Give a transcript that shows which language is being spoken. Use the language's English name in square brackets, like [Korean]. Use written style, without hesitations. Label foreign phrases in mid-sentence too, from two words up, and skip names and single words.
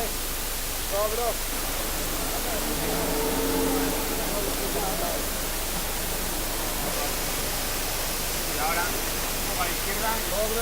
[Croatian] Dobro. [Spanish] Y ahora, a la izquierda. Dobre.